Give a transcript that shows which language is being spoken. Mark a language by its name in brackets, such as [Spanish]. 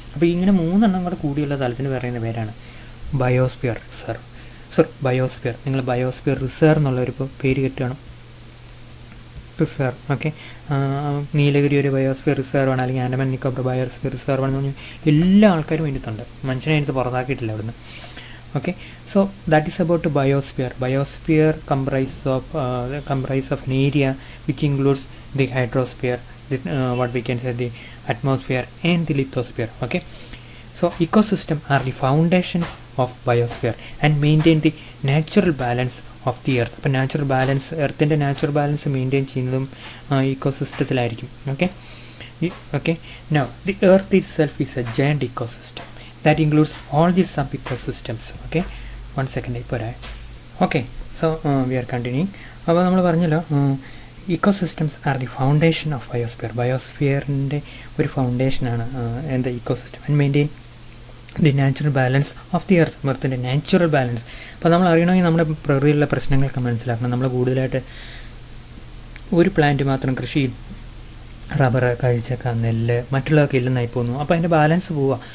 [Malayalam] അപ്പോൾ ഇങ്ങനെ മൂന്നെണ്ണം കൂടെ കൂടിയുള്ള സ്ഥലത്തിന് പറയുന്ന പേരാണ് ബയോസ്ഫിയർ റിസർവ്. ബയോസ്ഫിയർ, നിങ്ങൾ ബയോസ്ഫിയർ റിസർവ് എന്നുള്ളൊരു പേര് കിട്ടുകയാണ്, റിസർവ്. ഓക്കെ, നീലഗിരി ഒരു ബയോസ്ഫിയർ റിസർവാണ്, അല്ലെങ്കിൽ ആൻഡമാൻ നിക്കോബാർ ബയോസ്ഫിയർ റിസർവാണെന്ന് പറഞ്ഞാൽ എല്ലാ ആൾക്കാരും അതിനകത്തുണ്ട്. മനുഷ്യനെ അതിനകത്ത് പുറത്താക്കിയിട്ടില്ല അവിടുന്ന്. [English] Okay, so that is about biosphere. Biosphere comprise of an area which includes the hydrosphere, what we can say the atmosphere and the lithosphere. Okay, so ecosystem are the foundations of biosphere and maintain the natural balance of the earth. [Malayalam] അപ്പോൾ natural balance, എർത്തിൻ്റെ natural balance maintain ചെയ്യുന്നതും ഇക്കോസിസ്റ്റത്തിലായിരിക്കും. [English] Okay, now the earth itself is a giant ecosystem that includes all the sub-ecosystems. Okay, 1 second ഇപ്പോൾ okay, so we are continuing. [Malayalam] അപ്പോൾ നമ്മൾ പറഞ്ഞല്ലോ, [English] Ecosystems are the foundation of biosphere. [Malayalam] ബയോസ്ഫിയറിൻ്റെ ഒരു ഫൗണ്ടേഷനാണ് എന്താ ecosystem. [English] And maintain the natural balance of the എർത്തിൻ്റെ natural balance. [Malayalam] അപ്പോൾ നമ്മൾ അറിയണമെങ്കിൽ നമ്മുടെ പ്രകൃതിയിലുള്ള പ്രശ്നങ്ങളൊക്കെ മനസ്സിലാക്കണം. നമ്മൾ കൂടുതലായിട്ട് ഒരു പ്ലാന്റ് മാത്രം കൃഷി ചെയ്യും, റബ്ബർ, കഴിച്ചക്ക, നെല്ല്, മറ്റുള്ളതൊക്കെ ഇല്ലെന്നായി പോകുന്നു. അപ്പോൾ അതിൻ്റെ ബാലൻസ് പോവുക.